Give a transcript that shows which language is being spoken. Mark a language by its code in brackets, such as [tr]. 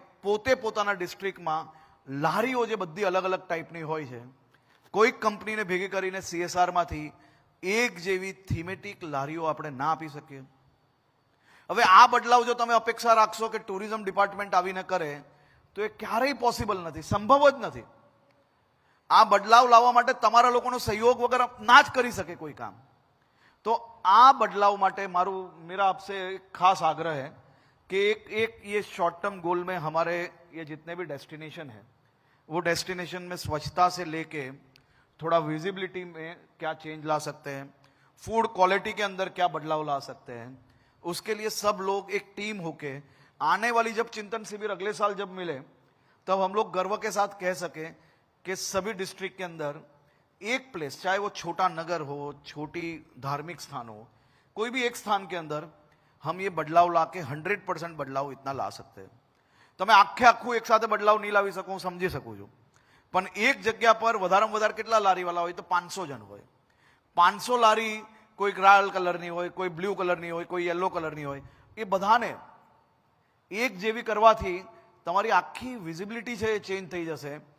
[gu] પોતે પોતાના ડિસ્ટ્રિક્ટમાં લારીઓ જે બધી અલગ અલગ ટાઈપની હોય છે, કોઈક કંપનીને ભેગી કરીને CSRમાંથી એક જેવી થીમેટિક લારીઓ આપણે ના આપી શકીએ? હવે આ બદલાવ જો તમે અપેક્ષા રાખશો કે ટુરિઝમ ડિપાર્ટમેન્ટ આવીને કરે તો એ ક્યારેય પોસિબલ નથી, સંભવ જ નથી. આ બદલાવ લાવવા માટે તમારા લોકોનો સહયોગ વગર ના જ કરી શકે કોઈ કામ. [hi] तो [gu] आ बदलाव माटे [hi] मेरा आपसे एक खास आग्रह है कि एक ये शॉर्ट टर्म गोल में हमारे ये जितने भी डेस्टिनेशन है वो डेस्टिनेशन में स्वच्छता से लेके थोड़ा विजिबिलिटी में क्या चेंज ला सकते हैं, फूड क्वालिटी के अंदर क्या बदलाव ला सकते हैं, उसके लिए सब लोग एक टीम होके आने वाली जब चिंतन शिविर अगले साल जब मिले तब हम लोग गर्व के साथ कह सके कि सभी डिस्ट्रिक्ट के अंदर एक प्लेस, चाहे वो छोटा नगर हो, छोटी धार्मिक स्थान हो, कोई भी एक स्थान के अंदर हम ये बदलाव ला के 100% बदलाव इतना ला सकते हैं. [gu] તમે આખે આખું એક સાથે બદલાવ નહીં લાવી શકો, હું સમજી શકું છું, પણ એક જગ્યા પર વધારેમાં વધારે કેટલા લારીવાળા હોય તો 500 જણ હોય. 500 લારી કોઈક લાલ કલરની હોય, કોઈ બ્લુ કલરની હોય, કોઈ યલો કલરની હોય, એ બધાને એક જેવી કરવાથી તમારી આખી વિઝિબિલિટી છે એ ચેન્જ થઈ જશે.